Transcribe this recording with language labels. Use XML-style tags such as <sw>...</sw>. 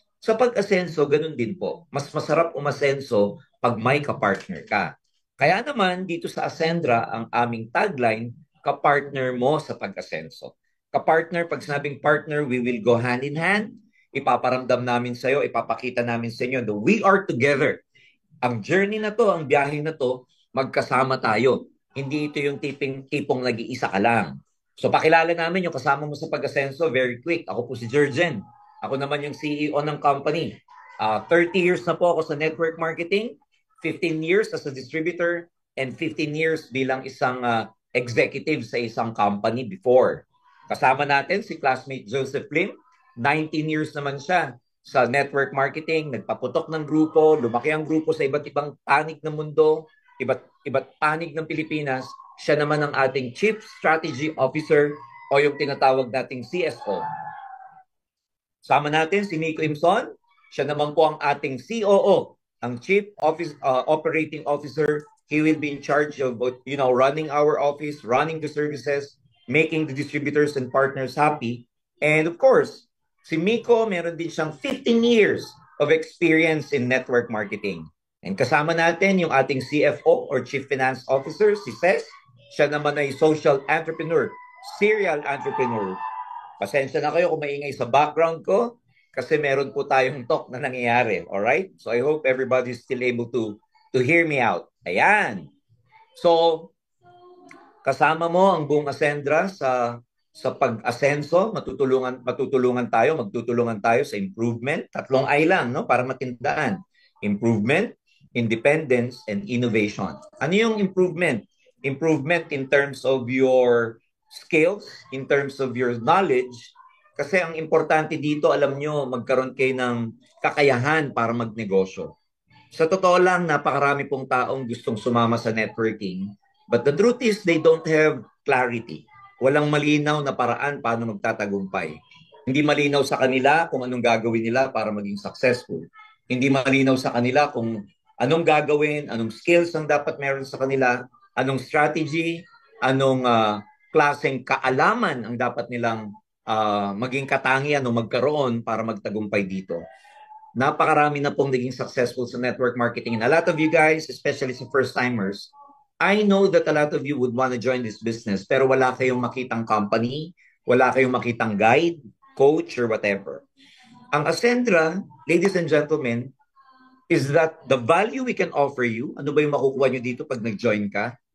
<tl>Sa pag-asenso, ganun din po. Mas masarap umasenso pag may kapartner ka. Kaya naman, dito sa Ascendra, ang aming tagline, kapartner mo sa pag-asenso. Kapartner, pag sinabing partner,</tl> <en>we will go hand in hand.</en> <tl>Ipaparamdam namin sa iyo, ipapakita namin sa inyo</tl> <en>that we are together.</en> <tl>Ang journey na to, ang biyahe na to, magkasama tayo. Hindi ito yung tipong nag-iisa ka lang. So pakilala namin yung kasama mo sa pag-asenso,</tl> <en>very quick.</en> <tl>Ako po si Jurgen. Ako naman yung CEO ng company.</tl> <en>30 years</en> <tl>na po ako sa</tl> <en>network marketing, 15 years as a distributor, and 15 years</en> <tl>bilang isang</tl> <en>executive sa isang company before.</en> <tl>Kasama natin si classmate Joseph Lim, 19 years naman siya sa network marketing, nagpaputok ng grupo, lumaki ang grupo sa iba't ibang panig ng mundo, iba't panig ng Pilipinas. Siya naman ang ating Chief Strategy Officer o yung tinatawag nating CSO. Sama natin si Nico Imson. Siya naman po ang ating COO, ang Operating Officer.</tl> <en>He will be in charge of running our office, running the services, making the distributors and partners happy. And of course, si Miko,</en> <tl>meron din siyang</tl> <en>15 years of experience in network marketing.</en> <tl>And kasama natin yung ating CFO or Chief Finance Officer, si Ces. Siya naman ay social entrepreneur, serial entrepreneur. Pasensya na kayo kung maingay sa background ko kasi meron po tayong talk na nangyayari.</tl> <en>Alright? So I hope everybody is still able to to hear me out. Ayan.</en> <tl>So, kasama mo ang buong Ascendra sa pag-asenso, magtutulungan tayo sa improvement. Tatlong I lang, no, para matindaan.</tl> <en>Improvement, independence, and innovation. Ano yung improvement? Improvement in terms of your skills, in terms of your knowledge.</en> <tl>Kasi ang importante dito, alam nyo, magkaroon kayo ng kakayahan para magnegosyo. Sa totoo lang, napakarami pong taong gustong sumama sa networking.</tl> <en>But the truth is, they don't have clarity.</en> <tl>Walang malinaw na paraan paano magtatagumpay. Hindi malinaw sa kanila kung anong gagawin nila para maging successful. Hindi malinaw sa kanila kung anong gagawin, anong skills ang dapat meron sa kanila, anong strategy, anong klaseng kaalaman ang dapat nilang maging katangian o magkaroon para magtagumpay dito. Napakarami na pong naging successful sa network marketing.</tl> <en>And a lot of you guys, especially sa first-timers, I know that a lot of you would want to join this business</en> <tl>pero wala kayong makitang company, wala kayong makitang guide,</tl> <en>coach, or whatever. Ang Ascendra, ladies and gentlemen, is that the value we can offer you,</en> <tl>ano ba yung makukuha nyo dito pag nag-join ka?</tl>